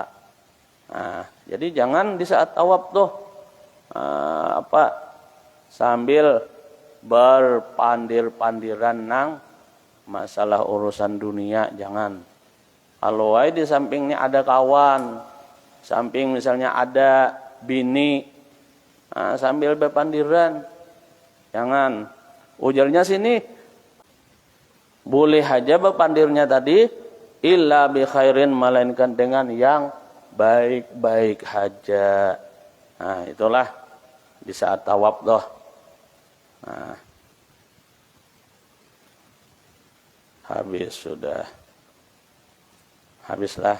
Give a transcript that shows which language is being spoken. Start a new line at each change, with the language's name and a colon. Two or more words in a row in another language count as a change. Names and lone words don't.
Banjar: Jadi jangan di saat tawaf tuh sambil berpandir-pandiran nang masalah urusan dunia, jangan. Kalau di sampingnya ada kawan, samping misalnya ada bini, sambil berpandiran, jangan. Ujarnya sini boleh aja berpandirnya tadi,
Arabic: illa bi khairin,
Banjar: melainkan dengan yang baik-baik haja. Itulah di saat tawaf doh. Habis sudah. Habislah.